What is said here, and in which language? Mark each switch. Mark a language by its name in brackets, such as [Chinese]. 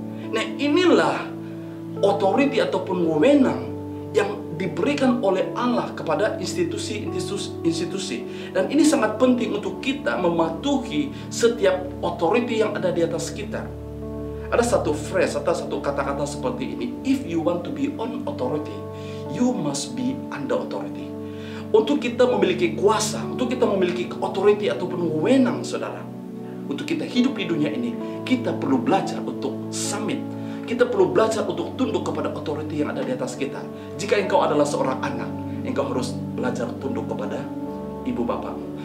[Malay] Nah, inilah authority ataupun wewenang yang diberikan oleh Allah kepada institusi. Dan ini sangat penting untuk kita mematuhi setiap authority yang ada di atas kita. Ada satu phrase atau satu kata-kata seperti ini. [English] If you want to be on authority, you must be under authority. [Malay] Untuk kita memiliki kuasa, untuk kita memiliki authority ataupun wewenang, saudara, untuk kita hidup di dunia ini, kita perlu belajar untuk submit. Kita perlu belajar untuk tunduk kepada authority yang ada di atas kita. Jika engkau adalah seorang anak, engkau harus belajar tunduk kepada ibu bapakmu.